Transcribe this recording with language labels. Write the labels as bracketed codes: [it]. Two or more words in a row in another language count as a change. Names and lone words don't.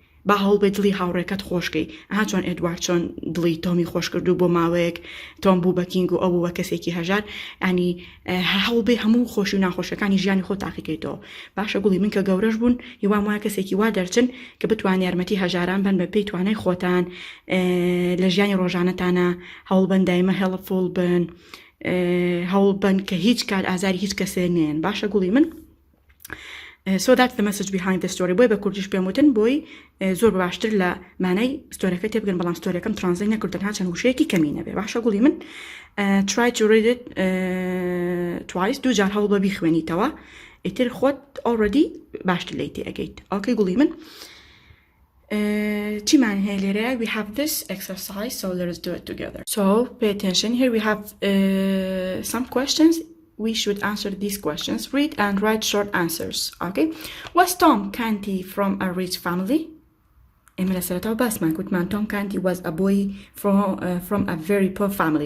[ckb] با هەوڵ بێ دڵی هاوڕێکەت خۆشکەی چۆن ئێدوارد چۆن دڵی تۆمی خۆش کردو بۆ ماوەیەک تۆم بوو بە کینگ و ئەو بوو بە کەسێکی هەژار ینی هەوڵ بێ هەموو خۆشی و ناخۆشەکانی ژیانی خۆ تاقیکەیتەوە باشە گوڵی من کە گەورەش بوون هیوام وایە کەسێکی وا دەرچن کە بتوان یارمەتی هەژاران بن بە پێی توانای خۆتان لە ژیانی ڕۆژانەتانە هەوڵ بن دایمە هێڵفۆڵ بن هەوڵ بن کە هیچ کار ئازاری هیچ کەسێ نێن باشە گوڵی من [en] So that's the message behind the story. [ckb] بۆی بە کوردیش پێم وتن بۆی زۆر باشتر لە مانای ستۆریەکە تێبگەن بەڵام ستۆریەکەم ترانزلیت نەکردن ها چەند وشەیەکی کەمی نەبێ باشە گوڵی من [en] try to read it twice [ckb] دوو جار هەوڵ بە بیخوێنیتەوە ئیتر خۆت already باشتر لی تێگەیت ئۆکەی گوڵی من چیمان هەیە لێرە [en] we have this exercise so let's do it together so pay attention here we have some questions we should answer these questions. Read and write short answers. Okay. Was Tom Canty from a rich family? Emila Sarata Basman Kutman Tom Canty was a boy from a very poor family.